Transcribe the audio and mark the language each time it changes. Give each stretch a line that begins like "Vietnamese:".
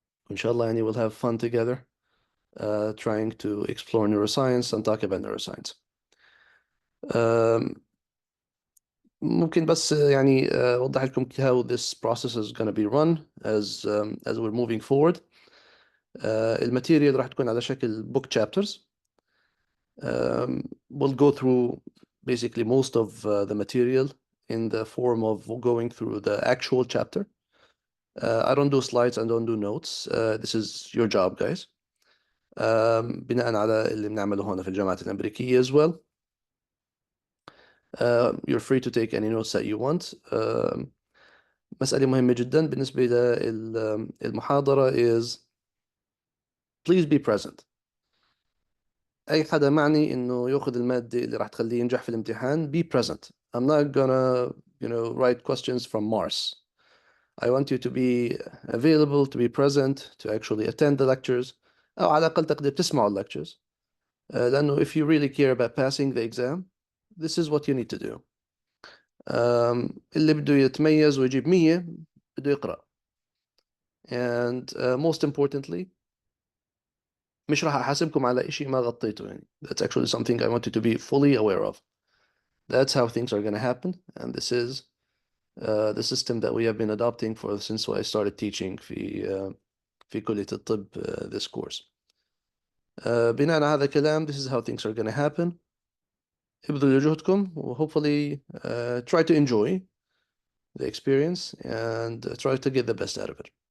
Arabic: وإن شاء الله يعني
English: we'll have fun together trying to explore neuroscience and talk about neuroscience.
Arabic: ممكن بس يعني أوضح لكم
English: how this process is going to be run as we're moving forward.
Arabic: الماتيريال راح تكون على شكل book chapters.
English: We'll go through basically most of the material in the form of going through the actual chapter. I don't do slides, I don't do notes. This is your job, guys.
Arabic: بناء على اللي بنعمله هنا في الجامعات الأمريكية
English: as well. You're free to take any notes that you want.
Arabic: مسألة مهمة جدا بالنسبة للمحاضرة
English: is please be present.
Arabic: أي حدا معني إنه يأخذ المادة اللي راح تخليه ينجح في الامتحان
English: be present. I'm not gonna write questions from Mars. I want you to be available, to be present, to actually attend the lectures
Arabic: أو على الأقل تقدر تسمعوا
English: lectures. لأنه if you really care about passing the exam, this is what you need to do.
Arabic: اللي بده يتميز ويجيب 100 بده يقرأ.
English: And most importantly
Arabic: مش راح أحاسبكم على إشي ما غطيته يعني.
English: That's actually something I want you to be fully aware of. That's how things are going to happen, and this is the system that we have been adopting since I started teaching
Arabic: في كلية الطب
English: this course.
Arabic: بناء على هذا الكلام,
English: this is how things are going to happen.
Arabic: ابذلوا جهدكم و
English: hopefully try to enjoy the experience and try to get the best out of it.